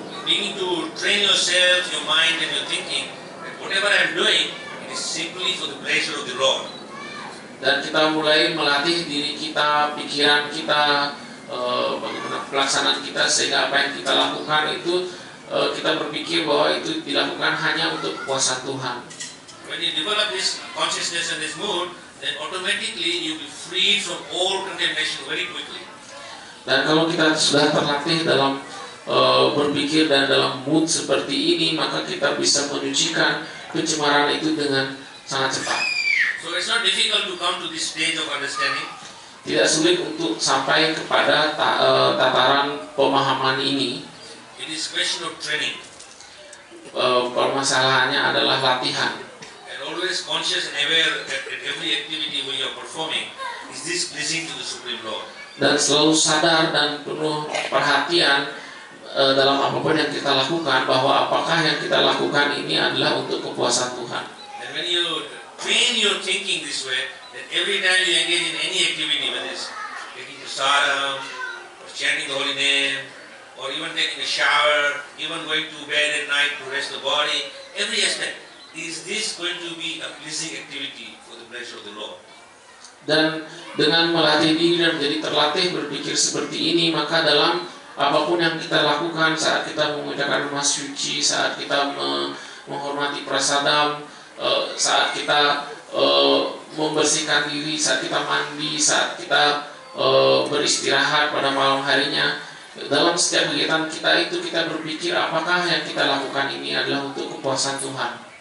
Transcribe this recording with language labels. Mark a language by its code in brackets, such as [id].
[en] beginning to train yourself, your mind and your thinking, that whatever I am doing, it is simply for the pleasure of the Lord. [id] Dan kita mulai melatih diri kita, pikiran kita, bagaimana pelaksanaan kita, sehingga apa yang kita lakukan itu kita berpikir bahwa itu dilakukan hanya untuk kepuasan Tuhan. [en] When you develop this consciousness and this mood, then automatically you will be freed from all condemnation very quickly. [id] Dan kalau kita sudah terlatih dalam berpikir dan dalam mood seperti ini, maka kita bisa menyucikan pencemaran itu dengan sangat cepat. [en] So it's not difficult to come to this stage of understanding. [id] Tidak sulit untuk sampai kepada tataran pemahaman ini. [en] It is question of training. [id] Permasalahannya adalah latihan. [en] And always conscious and aware that at every activity we are performing, is this pleasing to the Supreme Lord? [id] Dan selalu sadar dan penuh perhatian dalam apapun yang kita lakukan, bahwa apakah yang kita lakukan ini adalah untuk kepuasan Tuhan. [en] And when you train your thinking this way, that every time you engage in any activity, whether it's taking the sadhana, or chanting the holy name, or even taking a shower, even going to bed at night to rest the body, every aspect, is this going to be a pleasing activity for the pleasure of the Lord? [id] Dan dengan melatih diri dan menjadi terlatih berpikir seperti ini, maka dalam apapun yang kita lakukan, saat kita mengucapkan rumah suci, saat kita menghormati prasadam, saat kita membersihkan diri, saat kita mandi, saat kita beristirahat pada malam harinya, dalam setiap kegiatan kita itu kita berpikir apakah yang kita lakukan ini adalah untuk kepuasan Tuhan.